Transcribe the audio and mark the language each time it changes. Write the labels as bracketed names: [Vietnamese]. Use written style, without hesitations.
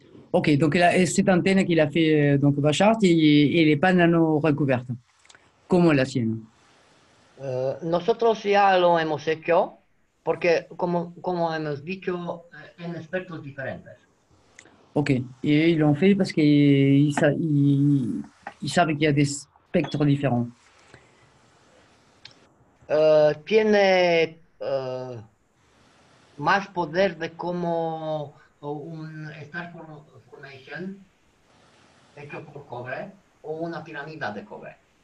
[French] Ok, donc cette antenne qu'il a fait donc Bachar, il n'est pas nano-recouverte, comme la sienne. [Spanish] Nosotros ya lo hemos hecho porque, como hemos dicho, en expertos diferentes. [French] Ok, et ils l'ont fait parce qu'ils savent qu'il y a des spectres différents. [Spanish] Tiene más poder de como un Star Formation hecho por cobre o una pirámide de cobre.